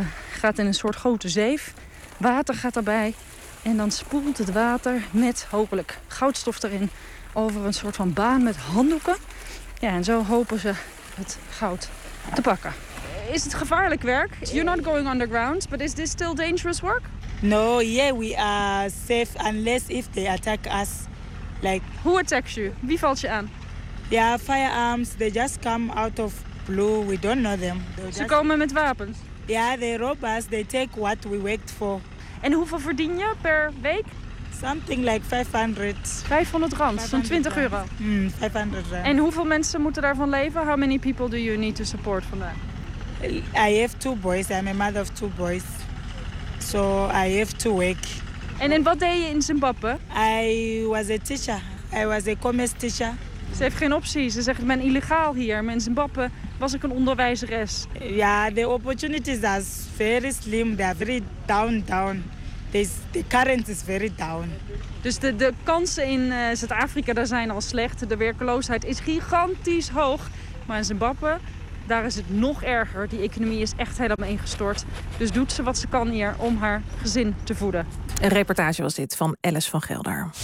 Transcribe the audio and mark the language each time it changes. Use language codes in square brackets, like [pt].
[nl] Gaat in een soort grote zeef. Water gaat erbij. En dan spoelt het water met hopelijk goudstof erin over een soort van baan met handdoeken. Ja, en zo hopen ze het goud te pakken. Is het gevaarlijk werk? [en] You're not going underground, but is this still dangerous work? No, yeah, we are safe unless if they attack us. Like, who attacks you? [nl] Wie valt je aan? [en] Ja, yeah, firearms. They just come out of blue. We don't know them. [nl] Ze komen met wapens. [en] Ja, yeah, they rob us. They take what we worked for. [nl] En hoeveel verdien je per week? [en] Something like 500. [nl] 500 rand, zo'n 20 euro. 500 rand. En hoeveel mensen moeten daarvan leven? [en] How many people do you need to support from that? I have two boys. I'm a mother of two boys. So I have to work. [nl] En in wat deed je in Zimbabwe? [en] I was a teacher. I was a commerce teacher. [nl] Ze heeft geen optie. Ze zegt, ik ben illegaal hier. Maar in Zimbabwe was ik een onderwijzeres. Ja, de [en] opportunities are very slim. They are very down. The current is very down. [nl] Dus de kansen in Zuid-Afrika daar zijn al slecht. De werkloosheid is gigantisch hoog. Maar in Zimbabwe, daar is het nog erger. Die economie is echt helemaal ingestort. Dus doet ze wat ze kan hier om haar gezin te voeden. Een reportage was dit van Alice van Gelder.